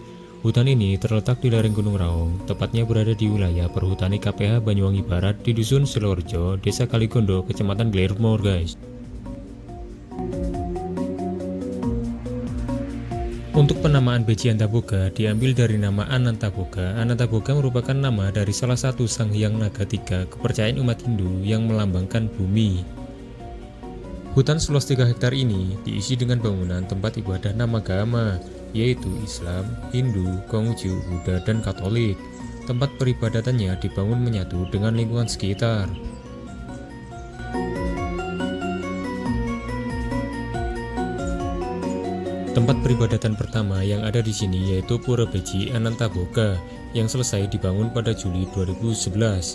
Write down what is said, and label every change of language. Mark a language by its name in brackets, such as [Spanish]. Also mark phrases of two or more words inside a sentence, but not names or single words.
[Indonesian] Hutan ini terletak di lereng Gunung Raung, tepatnya berada di wilayah Perhutani KPH Banyuwangi Barat di Dusun Silorejo, Desa Kaligondo, Kecamatan Glairmore guys. Untuk penamaan Beji Antaboga diambil dari nama Anantaboga. Anantaboga merupakan nama dari salah satu sang hyang naga tiga kepercayaan umat Hindu yang melambangkan bumi. Hutan seluas 3 hektar ini diisi dengan bangunan tempat ibadah nama agama, yaitu Islam, Hindu, Konghucu, Buddha, dan Katolik. Tempat peribadatannya dibangun menyatu dengan lingkungan sekitar. Tempat peribadatan pertama yang ada di sini yaitu Pura Beji Anantaboga yang selesai dibangun pada Juli 2011.